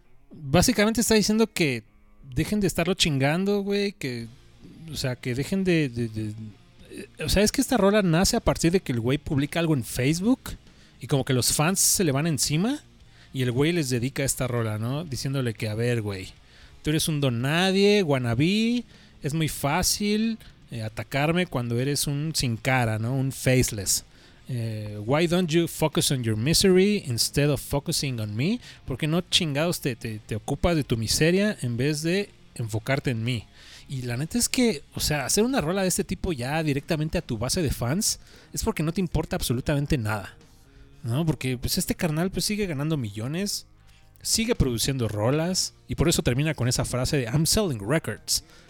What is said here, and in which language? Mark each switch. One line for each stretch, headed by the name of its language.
Spanish: Básicamente está diciendo que dejen de estarlo chingando, güey, que, o sea, que dejen de o sea, es que esta rola nace a partir de que el güey publica algo en Facebook y como que los fans se le van encima y el güey les dedica esta rola, ¿no? Diciéndole que, a ver, güey, tú eres un don nadie, wannabe, es muy fácil atacarme cuando eres un sin cara, ¿no? Un faceless.
English: Why don't you focus on your misery instead of focusing on me?
Spanish: Porque no chingados te ocupas de tu miseria en vez de enfocarte en mí. Y la neta es que, o sea, hacer una rola de este tipo ya directamente a tu base de fans es porque no te importa absolutamente nada, ¿no? Porque pues este carnal pues sigue ganando millones, sigue produciendo rolas y por eso termina con esa frase de
English: I'm selling records.